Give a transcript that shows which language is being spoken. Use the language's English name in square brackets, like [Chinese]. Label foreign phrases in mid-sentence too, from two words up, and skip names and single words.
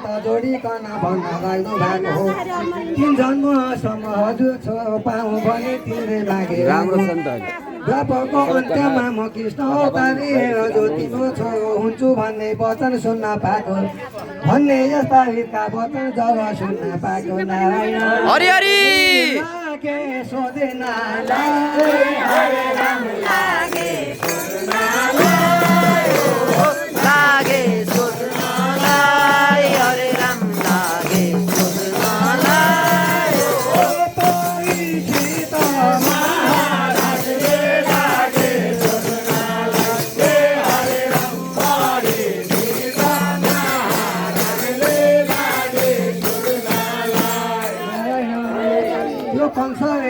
[Nepali] जोडिकन भन्न लाग्नु भएको हो तिन जन्मसम्म हजुर छोरो पाऊँ भने तिमीले मागे द्वापरको अन्त्यमा म कृष्ण अवतारी हेर जो तिम्रो छोरो हुन्छु भन्ने वचन सुन्न पाएको भन्ने यस्ता हितका वचन जब सुन्न पाएको नारायण हरि हरि लागे सोधेन लागे सोध्नलाई हरे राम लागे सोध्नलाई परीक्षित महाराजले लागे सोध्नलाई हरे राम परीक्षित महाराजले लागे सोध्नलाई यो कंसले